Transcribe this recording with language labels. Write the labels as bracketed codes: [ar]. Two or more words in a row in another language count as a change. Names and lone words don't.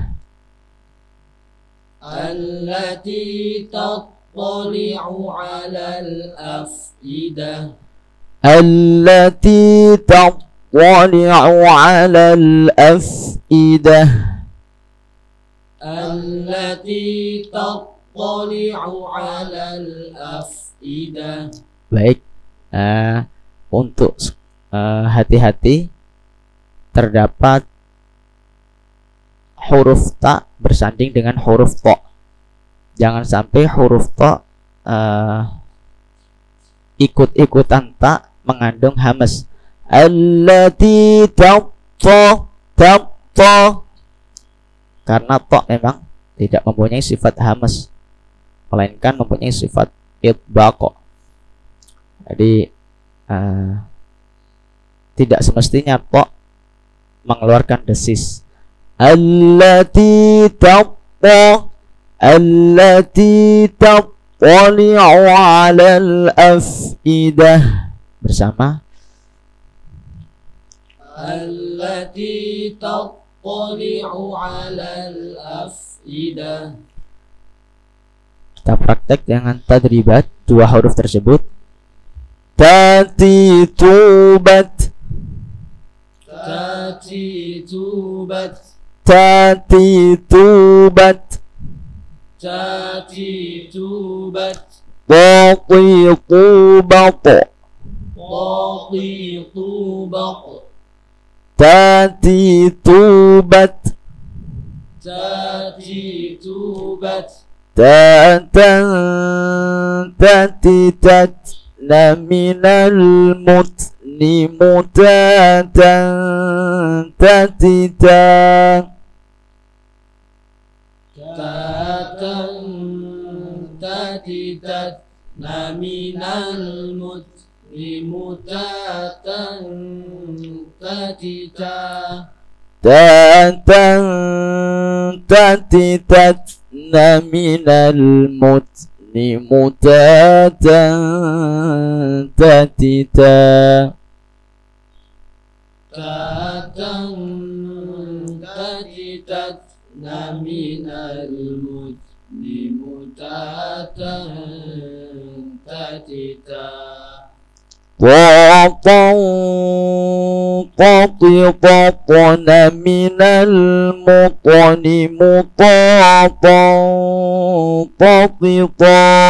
[ar] التي تطلع على الأفئدة التي تطلع تطلع على الأفئدة. التي تطلع على الأفئدة. [id] Baik, untuk hati-hati terdapat huruf ta bersanding dengan huruf to. Jangan sampai huruf to ikut-ikutan ta mengandung hamas. [ar] التي تط. [id] Karena to memang tidak mempunyai sifat hamas, melainkan mempunyai sifat itbaq. Jadi tidak semestinya to mengeluarkan desis. [ar] التي تط التي تطلع على الأفئدة. Bersama التي تطلع على الأفئدة. [id] Kita praktek dengan tadribat dua huruf tersebut. Tati tubat, تاتي توبت. tati tubat, تاتي توبت. tati tubat, طاطي طوبق. tati tubat, تاتي توبت. tatan tati tat la minal mutni mutatan tati ta. تاتا تاتي تات من المتن متاتا تاتي تا. tatan tati tat la minal mutni mutatan tati ta. تاتا تاتي تات من المتن متاتا تاتي تا. طاطن من المطن مطاطا طاطا.